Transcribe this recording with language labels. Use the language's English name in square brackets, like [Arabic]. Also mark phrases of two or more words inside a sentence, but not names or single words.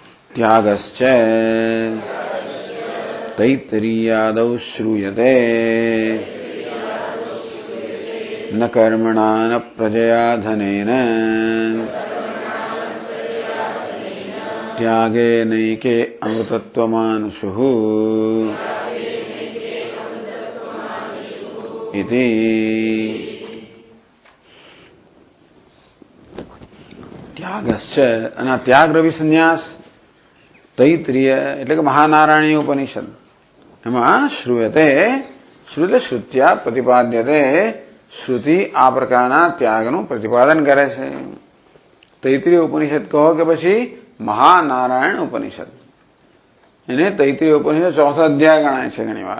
[Sanskrit] त्यागश्च तैत्तिरीयादौ श्रूयते न कर्मणा न प्रजया धनेन त्यागे नैके अमृतत्वमानुषुः इति। [Gujarati] त्यागश्च અને ત્યાગ રવિ સંન્યાસ તૈત્રીય એટલે કે મહાનારાયણી ઉપનિષદ એમાં [Sanskrit] શ્રુયતે શ્રુતે શ્રુત્યા પ્રતિપાદ્યતે [Gujarati] શ્રુતિ આ પ્રકારના ત્યાગનું પ્રતિપાદન કરે છે. તૈત્રીય ઉપનિષદ કહો કે પછી મહાનારાયણ ઉપનિષદ, એને તૈત્રીય ઉપનિષદ ચોથો અધ્યાય ગણાય છે ઘણી વાર.